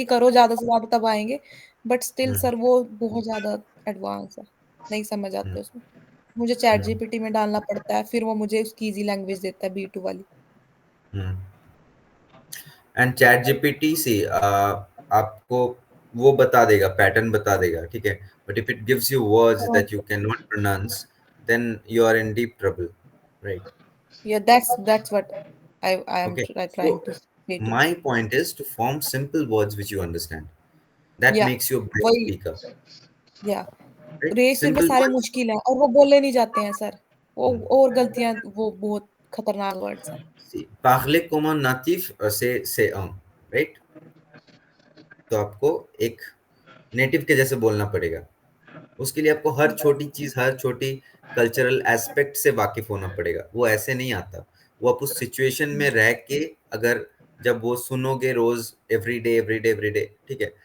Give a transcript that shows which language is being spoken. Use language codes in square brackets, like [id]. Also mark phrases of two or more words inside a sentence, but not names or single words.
[hi] है कि करो ज़्यादा से ज़्यादा तब आएँगे [en] but still [hi] सर वो बहुत ज़्यादा एडवांस है। नहीं समझ हम्म आते उसमें। मुझे चैट हम्म जीपीटी में डालना पड़ता है, फिर वो मुझे उसकी [en] easy language [hi] देता है B2 वाली। हम्म एंड चैट जीपीटी से आपको वो बता देगा, पैटर्न बता देगा, ठीक है, [en] But if it gives you words [hi] हाँ, [en] that you cannot pronounce, then you are in deep trouble, right. Yeah that's what I am Okay, ट्राइंग so to say to my point is to form simple words which you understand. That या makes you a best [hi] वही [en] speaker, या right? [hi] रेसिर में [en] Simple [hi] सारे [en] words. [hi] मुश्किल हैं और वो बोले नहीं जाते हैं सर। वो Hmm. और गलतियाँ वो बहुत खतरनाक वर्ड्स हैं। [fr] See, parler comme un natif, c'est un, [en] right? [hi] तो आपको एक नेटिव के जैसे बोलना पड़ेगा। उसके लिए आपको हर छोटी चीज, हर छोटी कल्चरल एस्पेक्ट से वाकिफ होना पड़ेगा, वो ऐसे नहीं आता। वो आप उस सिचुएशन में रह के, अगर जब वो सुनोगे रोज, [en] every day, [hi] ठीक है।